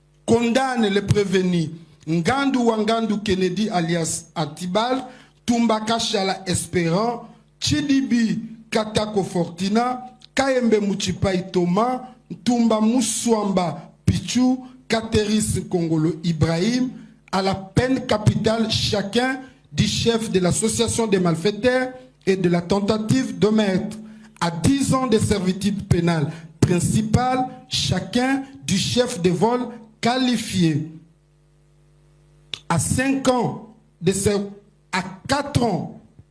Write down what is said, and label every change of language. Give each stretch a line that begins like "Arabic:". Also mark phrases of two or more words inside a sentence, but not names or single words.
French: condamne les prévenus Ngandu Wangandu Kennedy alias Atibal, Tumbaka Shala Espérant, Chidibi Katako Fortina, Kayembe Muchipai Thomas, Tumba Mouswamba Pichu, Kateris Kongolo Ibrahim, à la peine capitale chacun du chef de l'association des malfaiteurs et de la tentative de meurtre, à 10 ans de servitude pénale principale chacun du chef de vol qualifié, à 5 ans de à 4 ans